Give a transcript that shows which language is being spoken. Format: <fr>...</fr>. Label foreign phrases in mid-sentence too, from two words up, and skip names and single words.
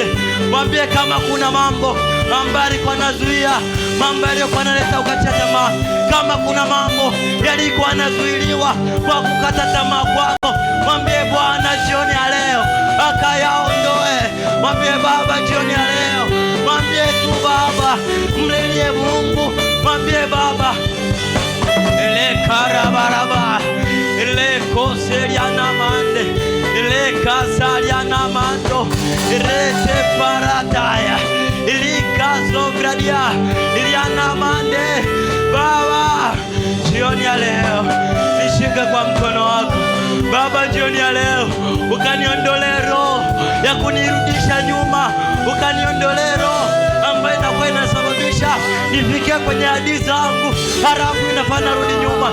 <sw>Mwambie kama kuna mambo ambayo yalikuwa yanazuia, mambo yalikuwa yanaleta ukata tamaa, kama kuna mambo yalikuwa yanazuiliwa kwa kukata tamaa kwako, mwambie Bwana jioni ya leo akayaondoe. Mwambie Baba jioni ya leo. Mwambie tu Baba, mlilie Mungu. Mwambie Baba. Ele karabaraba, ele koseliana mande, ele kasaliana mando, ele separataya, ele kazogradia, iliana mande. Baba jioni ya leo nishike kwa mkono wako Baba jioni ya leo, ukaniondole roho ya kunirudisha nyuma, ukaniondole roho ambayo inakuwa inasababisha nifike kwenye hadi zangu halafu inafanya rudi nyuma.</sw>